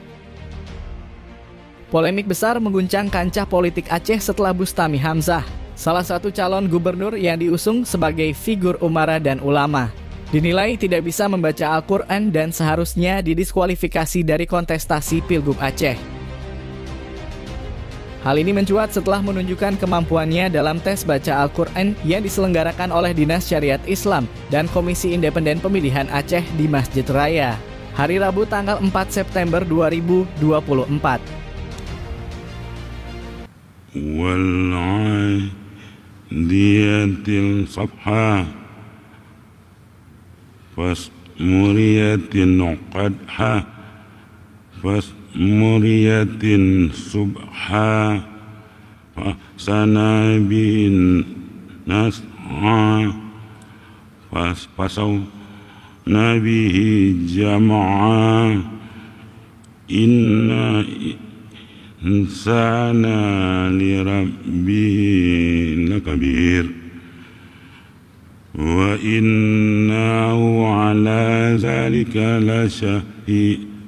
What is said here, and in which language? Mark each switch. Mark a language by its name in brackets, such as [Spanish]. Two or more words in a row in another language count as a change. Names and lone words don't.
[Indonesian] Polemik besar mengguncang kancah politik Aceh setelah Bustami Hamzah, salah satu calon gubernur yang diusung sebagai figur umara dan ulama, dinilai tidak bisa membaca Al-Quran dan seharusnya didiskualifikasi dari kontestasi Pilgub Aceh. Hal ini mencuat setelah menunjukkan kemampuannya dalam tes baca Al-Quran yang diselenggarakan oleh Dinas Syariat Islam dan Komisi Independen Pemilihan Aceh di Masjid Raya, hari Rabu tanggal 4 September 2024. [Arabic] والعاديات سبحا فالموريات قدحا فالموريات صبحا فأثرن به نقعا فوسطن به جمعا إن الإنسان لربه لكبير وإنه على ذلك لشهيد